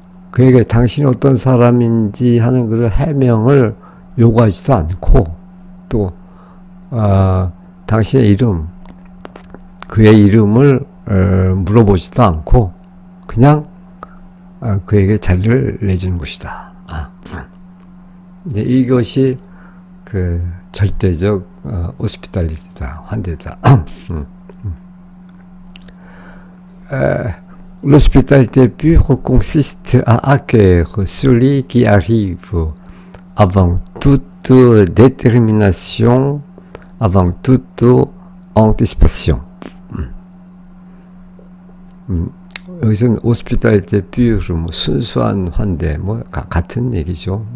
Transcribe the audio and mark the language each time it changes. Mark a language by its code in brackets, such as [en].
[ko] 그에게 당신이 어떤 사람인지 하는 그 해명을 요구하지도 않고, 또 당신의 이름, 그의 이름을 물어보지도 않고 그냥 그에게 자리를 내주는 것이다. 이제 이것이 그 절대적 호스피탈리티다, 환대다. [fr] L'hospitalité pure consiste à accueillir celui qui arrive avant toute détermination, avant toute anticipation. [ko] 여기서는 hospitalité pure, 뭐 순수한 환대, 뭐 같은 얘기죠.